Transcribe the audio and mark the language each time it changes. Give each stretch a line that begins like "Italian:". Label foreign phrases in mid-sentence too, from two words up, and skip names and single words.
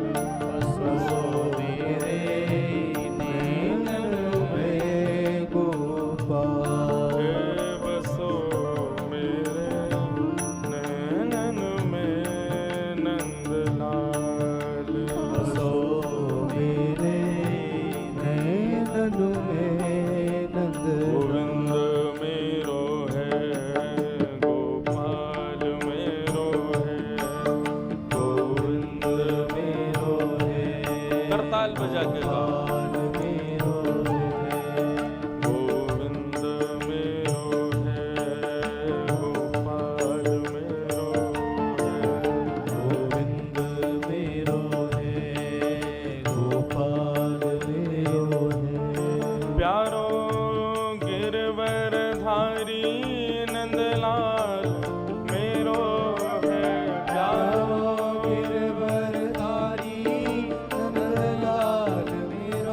Braj: बसो मेरे नैन में गोपाल हे बसो मेरे नैनन में नंदलाल बसो मेरे नैन में नंद गोविंद मेरो है गोपाल मेरो है गोविंद मेरो है
Hindi: करताल बजा के गाओ
Braj: गोपाल मेरो है गोविंद मेरो है गोपाल मेरो है गोविंद मेरो है गोपाल मेरो है प्यारो गिरवरधारी नंदलाल मेरो है प्यारो गिरवरधारी नंदलाल